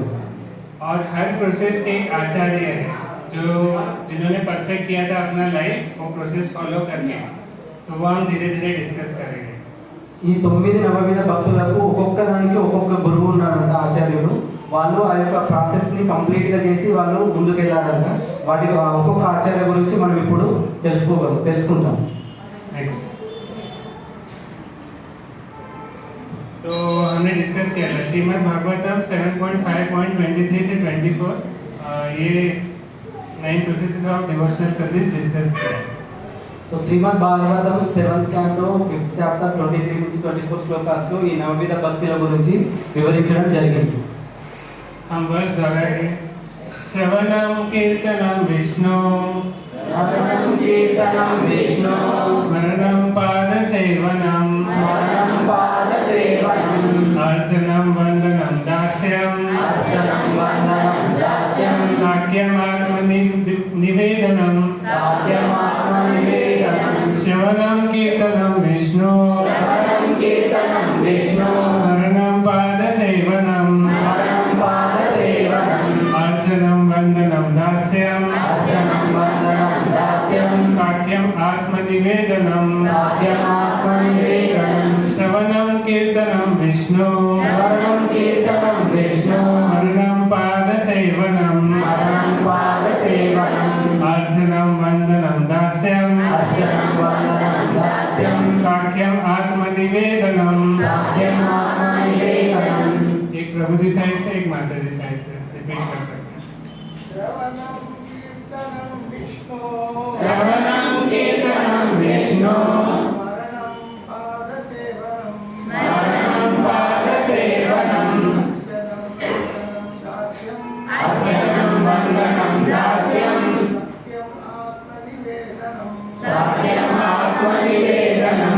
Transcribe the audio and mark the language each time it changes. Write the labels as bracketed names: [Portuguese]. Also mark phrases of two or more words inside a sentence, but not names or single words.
[Hindi] और हर प्रोसेस के एक आचार्य है जो जिन्होंने परफेक्ट किया था अपना लाइफ वो [English] process follow [Hindi] करके, तो वो हम धीरे धीरे डिस्कस करेंगे. [Telugu] ఈ 9 నవవిధ భక్తులకు ఒక్కొక్క దానికి ఒక్కొక్క గురువు ఉన్నారంట, ఆచార్యులు. వాళ్ళు ఆ యొక్క ప్రాసెస్ని కంప్లీట్గా చేసి వాళ్ళు ముందుకెళ్ళారంట. వాటికి ఒక్కొక్క ఆచార్య గురించి మనం ఇప్పుడు తెలుసుకుంటాం. [Hindi] नेक्स्ट तो हमने डिस्कस किया था श्रीमद् भागवतम 7.5.23 से 24 ये 9 [English] processes of devotional service discuss [Hindi] किया. [Telugu] సో శ్రీమద్ భాగవతం 7th క్యాంప్లో [English] 5th chapter [Telugu] 23 నుంచి 24 శ్లోకాస్లో ఈ నవవిధ భక్తుల గురించి వివరించడం జరిగింది. [Hindi] हम वर्ष दोहराएंगे. [Sanskrit] श्रवणम कीर्तनम विष्णु, స్మరణం కీర్తనం విష్ణు, स्मरणम पाद सेवनम, స్మరణం పాద సేవనం, अर्चनम वंदनम दास्यम, అర్చనం వందనం దాస్యం, साक्यम आत्म निवेदनम, సాధ్యమాత్మ నివేదనం, श्रवणम कीर्तनम विष्णु, స్మరణం కీర్తనం విష్ణు, स्मरणम पाद सेवनम, స్మరణం పాద సేవనం, अर्चनम वंदनम दास्यम, అర్చనం వందనం దాస్యం, साक्यम आत्म निवेदनम, సాధ్యమాత్మ నివేదనం, श्रवणम कीर्तनम विष्णु, స్మరణం కీర్తనం విష్ణు, स्मरणम पाद सेवनम, స్మరణం పాద సేవనం, अर्चनम वंदनम दास्यम, అర్చనం వందనం దాస్యం, साक्यम आत्म निवेदनम. సాధ్యమాత్మ నివేదనం. [Hindi] एक प्रभु जी साइड से एक माता जी साइड से रिपीट कर सकते हैं. [Sanskrit] श्रवणम कीर्तनम विष्णु, स्मरणम पाद सेवनम, अर्चनम वंदनम दास्यम, साक्यम आत्म निवेदनम.